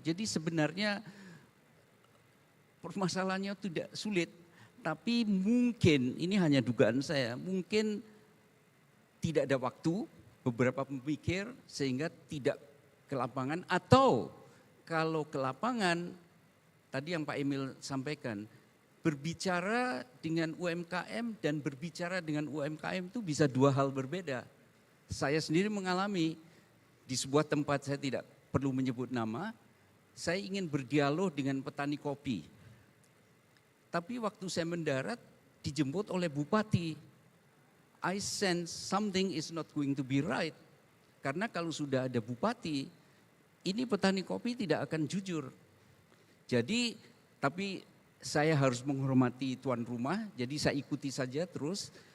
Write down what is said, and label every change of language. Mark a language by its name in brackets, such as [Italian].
[Indonesian] Jadi sebenarnya permasalahannya tidak sulit, tapi mungkin, ini hanya dugaan saya, mungkin tidak ada waktu, beberapa pemikir sehingga tidak ke lapangan, atau kalau ke lapangan, tadi yang Pak Emil sampaikan, berbicara dengan UMKM dan berbicara dengan UMKM itu bisa dua hal berbeda. Saya sendiri mengalami di sebuah tempat, saya tidak perlu menyebut nama, saya ingin berdialog dengan petani kopi. Tapi waktu saya mendarat dijemput oleh bupati. [English] I sense something is not going to be right. [Indonesian] Karena kalau sudah ada bupati, ini petani kopi tidak akan jujur. Jadi, tapi saya harus menghormati tuan rumah, jadi saya ikuti saja terus.